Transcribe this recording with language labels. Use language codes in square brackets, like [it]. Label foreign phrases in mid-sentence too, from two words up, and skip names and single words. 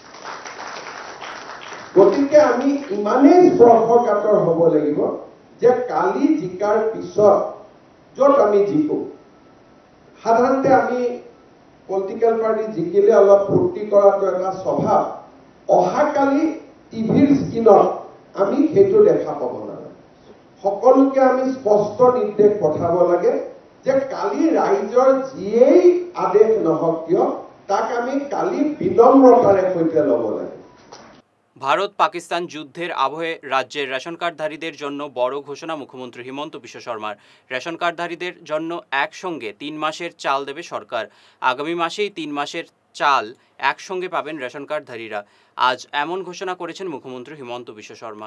[as] গতিকে আমি ইমানেই স্পৰ্শকাতৰ হ'ব লাগিব যে কালি জিকাৰ পিছত য'ত আমি জিকো, সাধাৰণতে আমি [en] political party [as] জিকিলে অলপ ফূৰ্তি কৰাটো এটা স্বভাৱ, অহাকালি টিভিৰ স্ক্ৰীণত আমি সেইটো দেখা পাব নালাগে। সকলোকে আমি স্পষ্ট নিৰ্দেশ পঠাব লাগে যে কালি ৰাইজৰ যিয়েই আদেশ নহওক কিয় তাক আমি কালি বিনম্ৰতাৰে সৈতে ল'ব লাগে। [bn] ভারত পাকিস্তান যুদ্ধের আবহে রাজ্যের রেশন কার্ডধারীদের জন্য বড় ঘোষণা মুখ্যমন্ত্রী হিমন্ত বিশ্ব শর্মার। রেশন কার্ডধারীদের জন্য একসঙ্গে 3 মাসের চাল দেবে সরকার। আগামী মাসেই 3 মাসের চাল একসঙ্গে পাবেন রেশন কার্ডধারীরা। আজ এমন ঘোষণা করেছেন মুখ্যমন্ত্রী হিমন্ত বিশ্ব শর্মা।